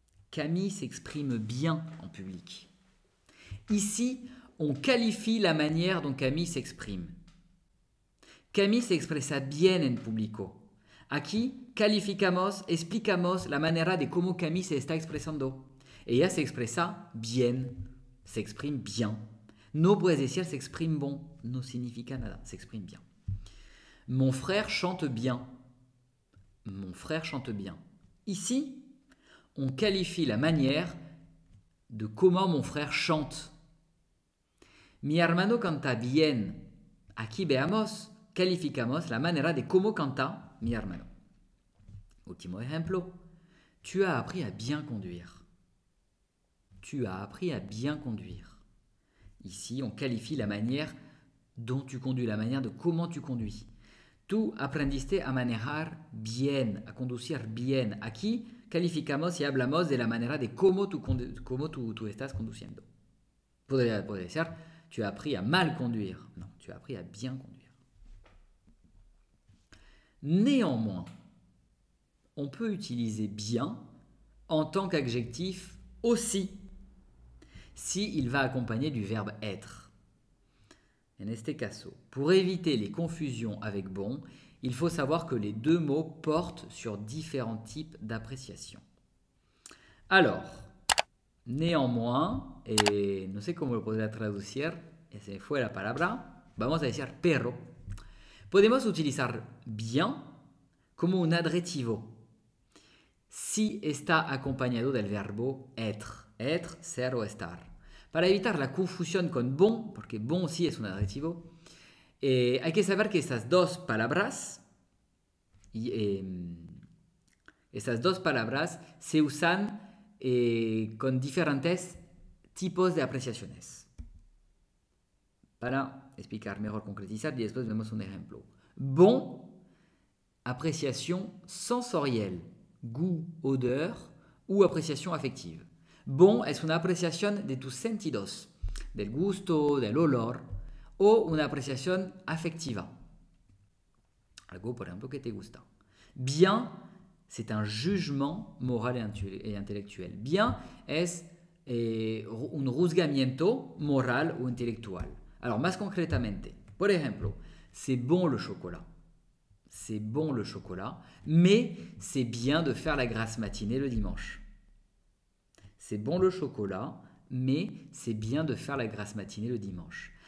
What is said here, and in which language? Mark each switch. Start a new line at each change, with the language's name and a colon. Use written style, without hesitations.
French: Camille s'exprime bien en public. Ici, on qualifie la manière dont Camille s'exprime.
Spanish: Camille se expresa bien en público. Aquí calificamos, explicamos la manera de cómo Camille se está expresando. Ella se expresa bien,
French: se exprime bien.
Spanish: No puedes decir
French: s'exprime bon,
Spanish: no significa nada,
French: s'exprime bien. Mon frère chante bien. Mon frère chante bien. Ici, on qualifie la manière de comment mon frère chante.
Spanish: Mi hermano canta bien. Aquí veamos, calificamos la manera de cómo canta mi hermano. Último ejemplo.
French: Tu as appris à bien conduire. Tu as appris à bien conduire. Ici, on qualifie la manière dont tu conduis, la manière de comment tu conduis.
Spanish: Tú aprendiste a manejar bien, a conducir bien. Aquí calificamos y hablamos de la manera de cómo tú estás conduciendo. Podría decir,
French: tu as appris à mal conduire. Non, tu as appris à bien conduire. Néanmoins, on peut utiliser bien en tant qu'adjectif aussi, s'il va accompagner du verbe être.
Spanish: En este caso,
French: pour éviter les confusions avec bon, il faut savoir que les deux mots portent sur différents types d'appréciation.
Spanish: Alors, néanmoins, et no sé cómo lo podría traducir, se me fue la palabra, vamos a decir pero. Podemos utilizar bien como un adjetivo si está acompañado del verbo être, ser o estar. Para evitar la confusión con bon, porque bon sí es un adjetivo, hay que saber que estas dos palabras se usan con diferentes tipos de apreciaciones. Para explicar mejor, concretizar, y después vemos un ejemplo.
French: Bon, appréciation sensorielle, goût, odeur, ou appréciation affective.
Spanish: Bon es una apreciación de tus sentidos, del gusto, del olor, o una apreciación afectiva. Algo, por ejemplo, que te gusta.
French: Bien, c'est un jugement moral et intellectuel.
Spanish: Bien es un juzgamiento moral o intelectual. Alors, más concretamente, por ejemplo,
French: c'est bon le chocolat. C'est bon le chocolat, mais c'est bien de faire la grasse matinée le dimanche. C'est bon le chocolat, mais c'est bien de faire la grasse matinée le dimanche.